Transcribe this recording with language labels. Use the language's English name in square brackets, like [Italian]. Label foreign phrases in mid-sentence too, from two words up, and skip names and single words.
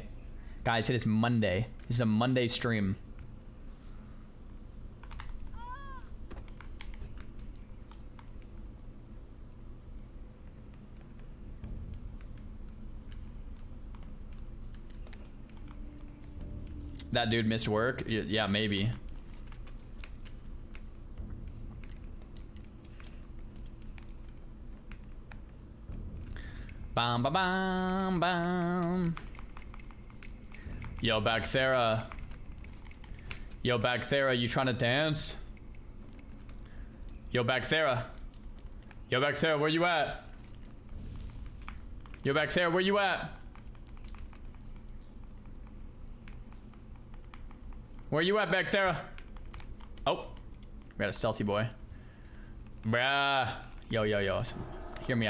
[English] Guys, it is Monday. This is a Monday stream. That dude missed work? Yeah, maybe. Bam, bam, bam, bam. Yo, Bagthera. Yo, Bagthera, you trying to dance? Yo, Bagthera. Yo, Bagthera, where you at? Yo, Bagthera, where you at? Where you at, Bagthera? Oh, we got a stealthy boy. Bruh. Yo, yo, yo. Hear me out.